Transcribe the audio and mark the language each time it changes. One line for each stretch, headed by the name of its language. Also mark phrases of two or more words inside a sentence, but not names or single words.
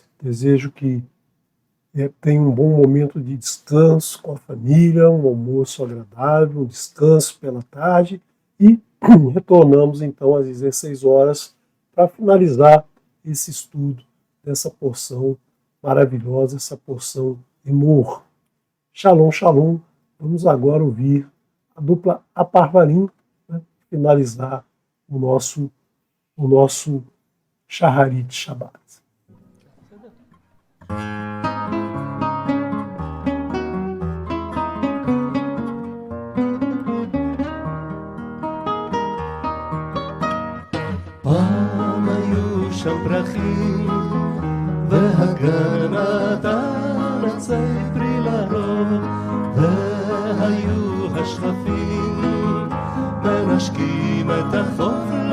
Portuguese: Desejo que tenham um bom momento de descanso com a família, um almoço agradável, um descanso pela tarde e retornamos então às 16 horas para finalizar esse estudo dessa porção maravilhosa, essa porção Emor. Shalom, Shalom. Vamos agora ouvir a dupla Aparvarim, né, finalizar o nosso
Hebrew: שחרית שבת. פעם היו שם פרחים והגן נתן עצי פרי לרוב והיו השכפים מנשקים את החוף